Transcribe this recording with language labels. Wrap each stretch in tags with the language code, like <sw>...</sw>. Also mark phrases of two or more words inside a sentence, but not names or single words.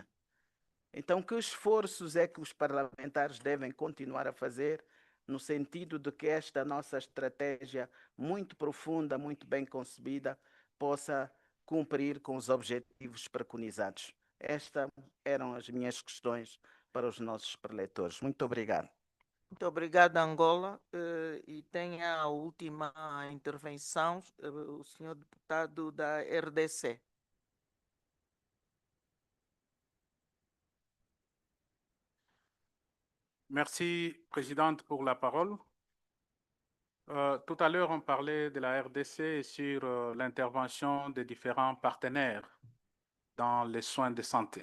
<pt>Então, que esforços é que os parlamentares devem continuar a fazer no sentido de que esta nossa estratégia muito profunda, muito bem concebida, possa cumprir com os objetivos preconizados? Estas eram as minhas questões para os nossos preletores. Muito obrigado. Muito obrigado, Angola. E tem a última intervenção, o senhor deputado da RDC.</pt> <fr>Merci, Présidente, pour la parole. Tout à l'heure, on parlait de la RDC sur l'intervention des différents partenaires dans les soins de santé.</fr>